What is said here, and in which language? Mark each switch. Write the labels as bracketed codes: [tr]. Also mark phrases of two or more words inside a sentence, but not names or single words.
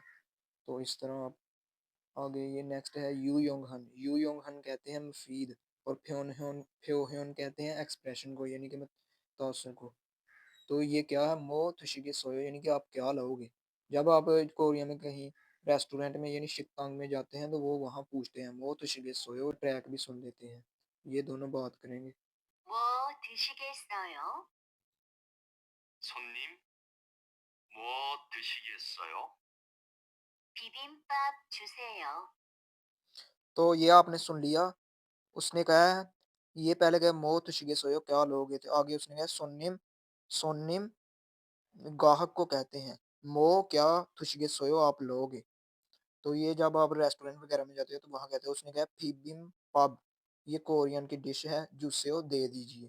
[hi] तो इस तरह आप आगे ये नेक्स्ट है यू योंग हन कहते हैं मुफीद और फ्यो ह्योन कहते हैं एक्सप्रेशन को यानी कि तासर को। तो ये क्या है [ko] 뭐 드시겠어요 [hi] यानी कि आप क्या लाओगे। जब आप कोरिया में कहीं रेस्टोरेंट में यानी शिकतांग में जाते हैं तो वो वहाँ पूछते हैं [ko] 뭐 드시겠어요 [hi] ट्रैक भी सुन लेते हैं। ये दोनों बात करेंगे। [ko] 뭐 드시겠어요? 손님, 뭐 드시겠어요? 비빔밥 주세요. [hi] तो ये आपने सुन लिया। उसने कहा है ये पहले कहा [ko] 뭐 드시겠어요 [hi] क्या लोगे थे आगे उसने कहा सोनिम सोनिम ग्राहक को कहते हैं मो क्या [ko] 드시겠어요 [hi] आप लोगे। तो ये जब आप रेस्टोरेंट वगैरह में जाते हो तो वहाँ कहते हैं उसने कहा फीबिम पब ये कोरियन की डिश है जुसेओ दे दीजिए।